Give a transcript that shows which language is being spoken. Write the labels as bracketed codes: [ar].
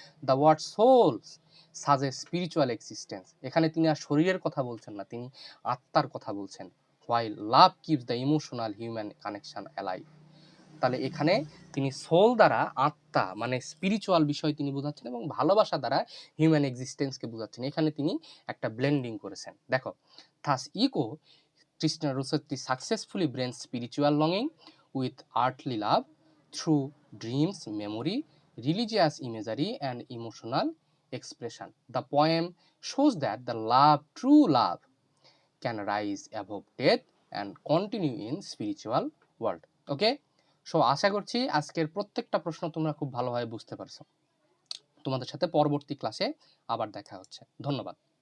[en] the word sols সাজে spiritual existence, [bn] এখানে তিনি আর শরীরের কথা বলছেন না, তিনি আত্মার কথা বলছেন। [en] While love keeps the emotional human connection alive. [bn] তাহলে এখানে তিনি সোল দ্বারা আত্মা মানে স্পিরিচুয়াল বিষয় তিনি বোঝাচ্ছেন এবং ভালোবাসা দ্বারা হিউম্যান এক্সিস্টেন্সকে বোঝাচ্ছেন। এখানে তিনি একটা ব্লেন্ডিং করেছেন। দেখো, [en] Thus Christina Rossetti successfully blends spiritual longing with earthly love through dreams, memory, religious imagery, and emotional expression. The poem shows that the true love, can rise above death and continue in spiritual world. Okay? [bn] So আশা করছি আজকের প্রত্যেকটা প্রশ্ন তোমরা খুব ভালোভাবে বুঝতে পারছো। তোমাদের সাথে পরবর্তী ক্লাসে আবার দেখা হচ্ছে। ধন্যবাদ।